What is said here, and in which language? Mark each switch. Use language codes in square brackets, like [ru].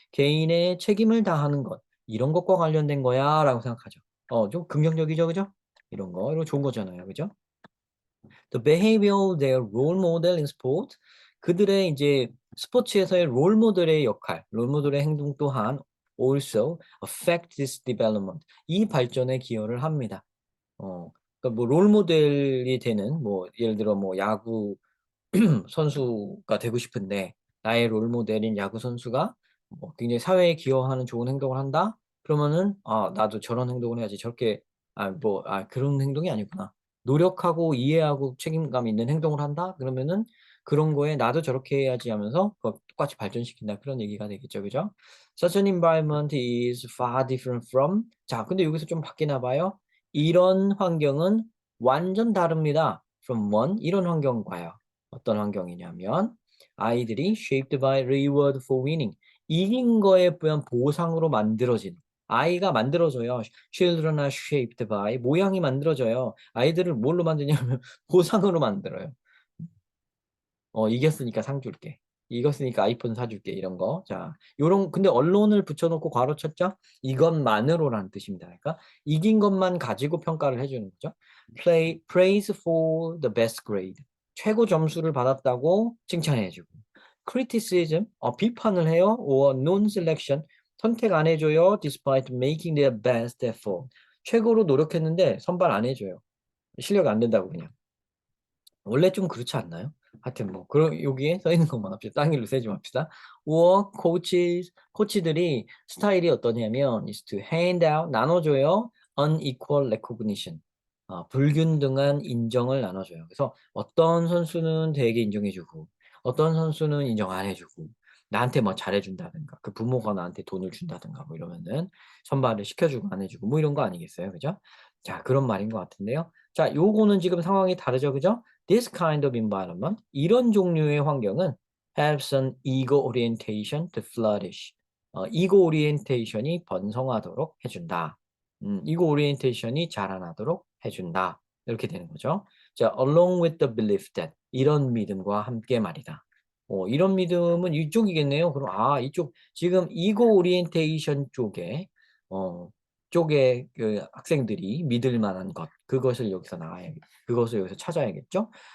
[ko] 개인의 책임을 다하는 것. 이런 것과 관련된 거야라고 생각하죠. 좀 긍정적이죠, 그죠? 이런 거 좋은 거잖아요, 그죠? [en] The behavior of their role model in sport. [ko] 그들의 이제 스포츠에서의 롤 모델의 역할, 롤 모델의 행동 또한 [en] also affect this development. [ko] 이 발전에 기여를 합니다. 그러니까 뭐 롤 모델이 되는 뭐 예를 들어 뭐 야구 선수가 되고 싶은데 나의 롤 모델인 야구 선수가 뭐 굉장히 사회에 기여하는 좋은 행동을 한다? 그러면은 '아 나도 저런 행동을 해야지.' 저렇게 그런 행동이 아니구나. 노력하고 이해하고 책임감 있는 행동을 한다? 그러면은 '그런 거에 나도 저렇게 해야지.' 하면서 그걸 똑같이 발전시킨다. 그런 얘기가 되겠죠. 그죠? [en] Such an environment is far different from. [ko] 자 근데 여기서 좀 바뀌나 봐요. 이런 환경은 완전 다릅니다. [en] from one [ko] 이런 환경과요. 어떤 환경이냐면 아이들이 [en] shaped by reward for winning. [ko] 이긴 거에 대한 보상으로 만들어진 아이가 만들어져요. [en] Children are shaped by [ko] 모양이 만들어져요. 아이들을 뭘로 만드냐면 보상으로 만들어요. 이겼으니까 상 줄게. 이겼으니까 아이폰 사 줄게. 이런 거. 자, 요런 근데 언론을 붙여 놓고 괄호 쳤죠? 이것만으로라는 뜻입니다. 그러니까 이긴 것만 가지고 평가를 해 주는 거죠. [en] Praise for the best grade. [ko] 최고 점수를 받았다고 칭찬해 주고. Criticism, 비판을 해요. [en] or non-selection, [ko] 선택 안 해 줘요. [en] Despite making their best effort. [ko] 최고로 노력했는데 선발 안 해 줘요. 실력이 안 된다고 그냥. 원래 좀 그렇지 않나요? 하여튼 뭐 그런 여기에 써 있는 것만 합시다. 딴 길로 세지 맙시다. [en] or [ko] 코치들이 스타일이 어떠냐면 [en] is to hand out [ko] 나눠줘요. [en] unequal recognition. [ko] 불균등한 인정을 나눠줘요. 그래서 어떤 선수는 되게 인정해 주고 어떤 선수는 인정 안 해 주고 나한테 뭐 잘해 준다든가 그 부모가 나한테 돈을 준다든가 뭐 이러면은 선발을 시켜 주고 안 해 주고 뭐 이런 거 아니겠어요. 그죠? 자, 그런 말인 것 같은데요. 자, 요거는 지금 상황이 다르죠. 그죠? [en] This kind of environment, [ko] 이런 종류의 환경은 [en] helps an ego orientation to flourish. [ko] ego orientation이 번성하도록 해준다. ego orientation이 자라나도록 해준다. 이렇게 되는 거죠. 자, [en] along with the belief that [ko] 이런 믿음과 함께 말이다. 이런 믿음은 이쪽이겠네요. 그럼 이쪽 지금 ego orientation 어, 쪽에 그 학생들이 믿을 만한 것 그것을 여기서 그것을 여기서 찾아야겠죠.